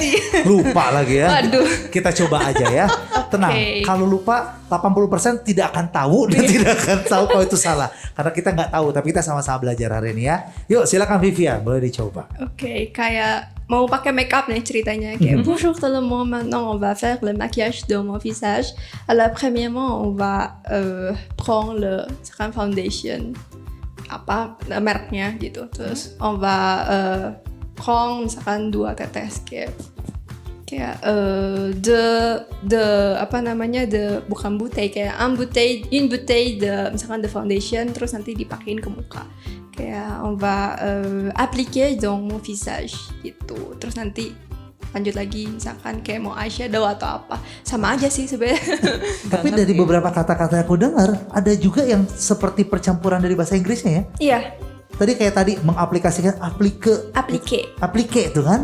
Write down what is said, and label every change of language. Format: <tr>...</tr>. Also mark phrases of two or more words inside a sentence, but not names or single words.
<id>Lupa lagi ya. Waduh. Kita coba aja ya. Tenang, Oke. kalau lupa 80% tidak akan tahu dan tidak akan tahu kalau itu salah. Karena kita nggak tahu, tapi kita sama-sama belajar hari ini ya. Yuk silakan Vivian, boleh dicoba. Oke, kayak mau pakai make up nih ceritanya.</id> <fr>Kayak bonjour tout le monde, maintenant on va faire le maquillage de mon visage. Alors premièrement on va prendre le</fr> <id>misalkan foundation apa mereknya gitu. Terus</id> <fr>on va prendre</fr> <id>misalkan 2 tetes kayak de apa namanya bukan bouteille kayak</id> <fr>une bouteille de</fr> <id>misalkan de foundation terus nanti dipakein ke muka kayak</id> <fr>on va appliquer dans mon visage</fr> <id>gitu terus nanti lanjut lagi misalkan kayak mau eyeshadow atau apa sama aja sih sebenarnya. Tapi dari beberapa kata-kata yang aku dengar, ada juga yang seperti percampuran dari bahasa Inggrisnya ya. Iya, Tadi mengaplikasikan applique itu kan.</id>